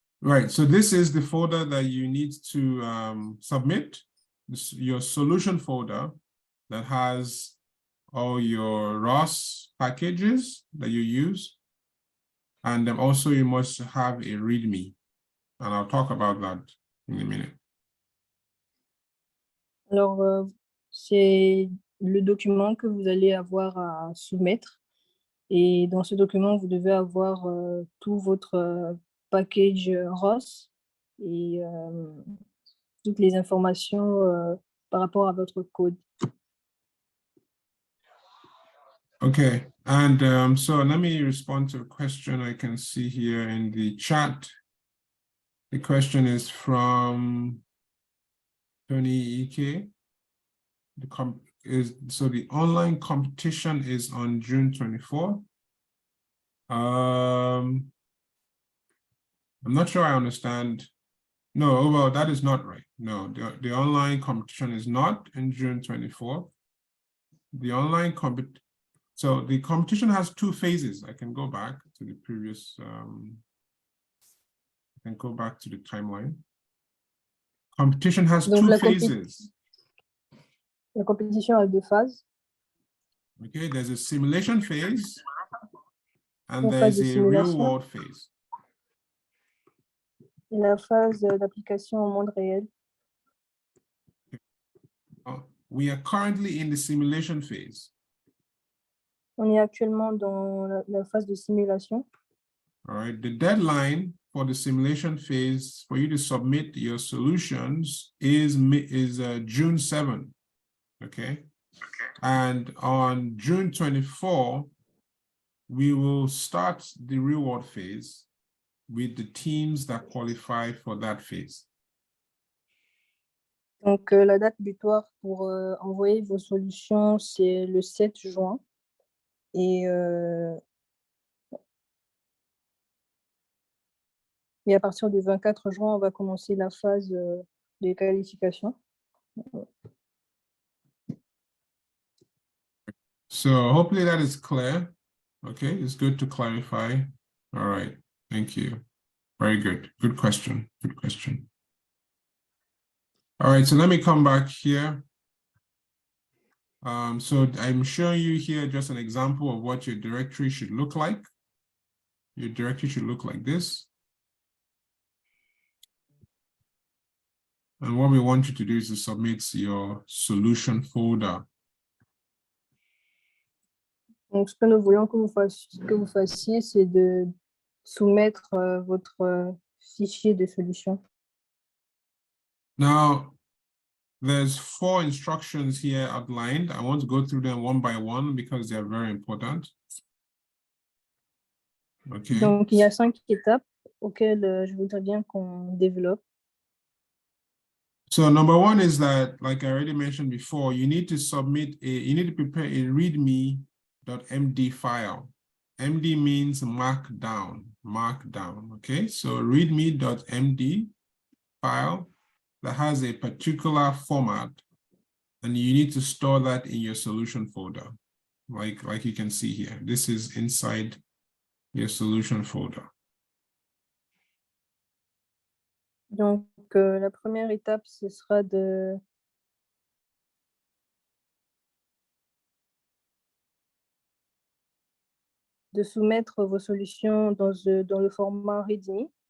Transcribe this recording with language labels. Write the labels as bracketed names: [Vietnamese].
[English] Right, so this is the folder that you need to submit. This, your solution folder that has all your ROS packages that you use. And then also you must have a README. And I'll talk about that in a minute. [French] Alors, c'est le document que vous allez avoir à soumettre. Et dans ce document, vous devez avoir tout votre package ROS et toutes les informations par rapport à votre code. [English] Okay, and so let me respond to a question I can see here in the chat. The question is from Tony EK. So the online competition is on June 24th. I'm not sure I understand. No, well, that is not right. No, the online competition is not in June 24th. The online so the competition has two phases. I can go back to the previous, I can go back to the timeline. Competition has [French] Donc, [English] two phases. [French] La compétition a deux phases. [English] Okay, there's a simulation phase and [French] La [English] there's [French] phase de [English] a real [French] simulation. [English] world phase. [French] Et la phase d'application au monde réel. [English] We are currently in the simulation phase. [French] On est actuellement dans la phase de simulation. [English] All right, the deadline for the simulation phase for you to submit your solutions is June 7th. Okay, And on June 24, we will start the reward phase with the teams that qualify for that phase. [French] Donc, la date butoir pour envoyer vos solutions, c'est le 7 juin. Et à partir du 24 juin, on va commencer la phase de qualification. [English] So hopefully that is clear. Okay, it's good to clarify. All right, thank you. Very good. Good question. Good question. All right, so let me come back here. So I'm showing you here just an example of what your directory should look like. Your directory should look like this. And what we want you to do is to submit your solution folder. [French] Donc, ce que nous voulons que vous fassiez, c'est de soumettre votre fichier de solution. [English] Now, there's 4 instructions here outlined. I want to go through them one by one because they are very important. Okay. [French] Donc, il y a 5 étapes auxquelles je voudrais bien qu'on développe. [English] So number 1 is that, like I already mentioned before, you need to prepare a readme.md file. MD means markdown, okay? So readme.md file that has a particular format, and you need to store that in your solution folder. Like you can see here, this is inside your solution folder. [French] Donc, la première étape, ce sera de soumettre vos solutions dans le format README.